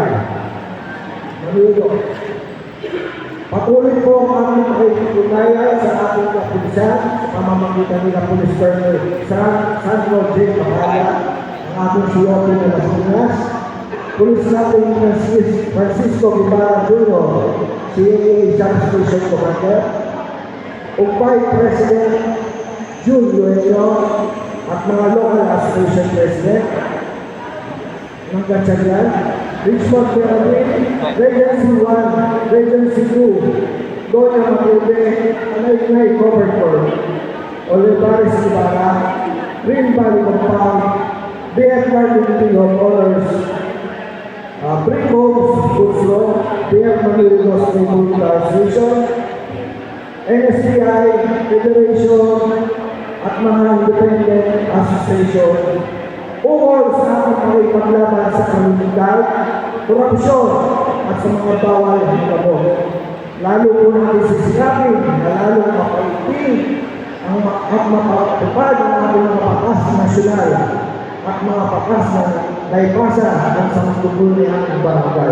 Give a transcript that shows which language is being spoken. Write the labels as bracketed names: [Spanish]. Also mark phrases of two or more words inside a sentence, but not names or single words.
[Filipino] Manudo. Patuloy po ang aming pakikipugnayan sa ating kapulisan sa pamamagitan nila Police Colonel San Roger Mahaya, ating COP na Las Piñas, Police natin Francisco Guevara Jr., CAA Substation Commander, Vice President June Lueno, at mga [English] local association president [Filipino] ng Gatchalian, Richmond Pyramid, Regency 1, Regency 2, Doña Matube, Anay Governor, Olivares Ibarra, Green Valley Compound, BF Martin of Honors, Brick Homes, Guslo, BF Maniligos Naval Station, NSPI, Federation, at mga [English] independent association, [Filipino] ukol sa ating pakipaglaban sa kriminalidad, korupsyon, at sa mga bawal na gabon. Lalo po natin sisigapin na lalo mapaitin at mapatupad ang ating mga batas nasyonal at mga batas na naipasa hanggang sa magtutuloy ng barangay.